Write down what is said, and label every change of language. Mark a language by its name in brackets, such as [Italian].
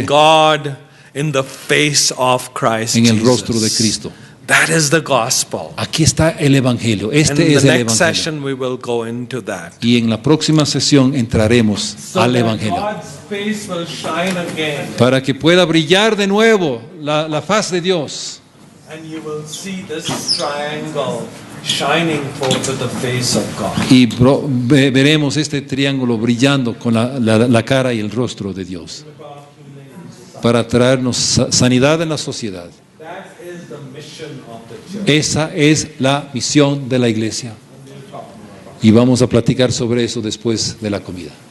[English] of God in the face of Christ [Spanish] en el rostro de [English] Jesus. [Spanish] Cristo. [English] That is the gospel. [Spanish] Aquí está el Evangelio, [English] And [Spanish] este [English] in [Spanish] es [English] the [Spanish] el [English] next [Spanish] Evangelio. [English] session we will go into that. [Spanish] Y en la próxima sesión entraremos al [English] that [Spanish] Evangelio. [English] God's face will shine again, [Spanish] Para que pueda brillar de nuevo la faz de Dios. [English] and you will see this triangle shining forth to the face of God. [Spanish] Y veremos este triángulo brillando con la cara y el rostro de Dios. Para traernos sanidad en la sociedad. [English] That is the mission of the church. [Spanish] Esa es la misión de la iglesia. Y vamos a platicar sobre eso después de la comida.